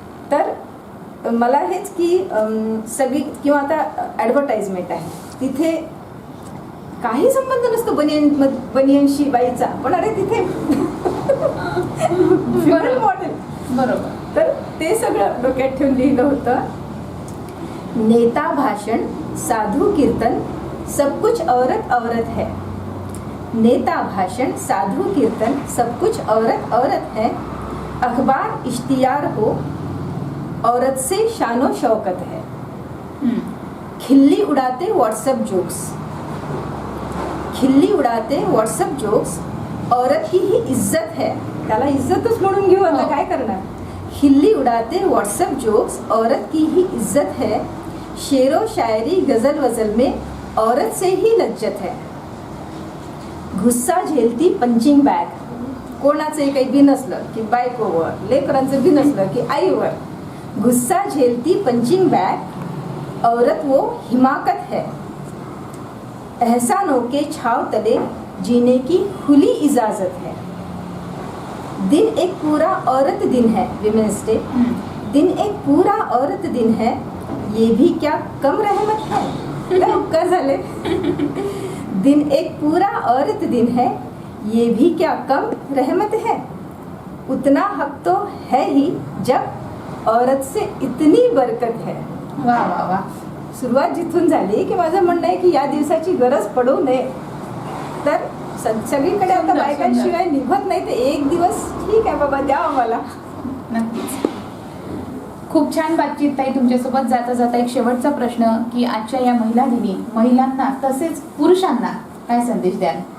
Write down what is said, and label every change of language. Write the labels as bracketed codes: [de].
[mr] तर मला हेच की सगळी, किंवा आता ॲडव्हर्टाइजमेंट आहे तिथे काही संबंध नसतो बनियनशी बाईचा, पण अरे तिथे फिमेल मॉडेल. बरोबर. तर ते सगळं डोक्यात ठेवून लिहिलं होतं. [hi] नेता भाषण, साधु कीर्तन, सब कुछ औरत औरत है. नेता भाषण, साधु कीर्तन, सब कुछ औरत औरत है. अखबार इश्तियार हो, औरत से शानो शौकत है. खिल्ली उड़ाते व्हाट्सएप जोक्स, खिल्ली उड़ाते व्हाट्सएप जोक्स, औरत की ही इज्जत है. [mr] त्याला इज्जतच म्हणून घेऊ, आता काय करणार. [hi] खिल्ली उड़ाते व्हाट्सएप जोक्स, औरत की ही इज्जत है. शेरो शायरी गजल वजल में औरत से ही लज्जत है. गुस्सा झेलती पंचिंग बॅग. [mr] कोणाचे काही बी नसलं की बायकोवर, लेकरांचं बी नसलं की आईवर. [hi] गुस्सा झेलती पंचिंग बैग, औरत वो हिमाकत है. एहसानों के छाव तले जीने की खुली इजाजत है. दिन एक पूरा औरत दिन है, विमेंस डे. दिन एक पूरा औरत दिन है, ये भी क्या कम रहमत है. [mr] काय उपकार झाले. [hi] दिन एक पूरा औरत दिन है, ये भी क्या कम रहमत है. उतना हक तो है ही जब औरत से इतनी बरकत है. वा वा वा. [mr] सुरुवात जिथून झाली की माझं म्हणणं आहे की या दिवसाची गरज पडू नये. तर सगळीकडे आता बायकांशिवाय निभत नाही, ते एक दिवस ठीक आहे बाबा, द्या आम्हाला. नक्कीच. खूप छान बातचीत ताई तुमच्यासोबत. जाता जाता एक शेवटचा प्रश्न, की आजच्या या महिला दिनी महिलांना तसेच पुरुषांना काय संदेश द्याल?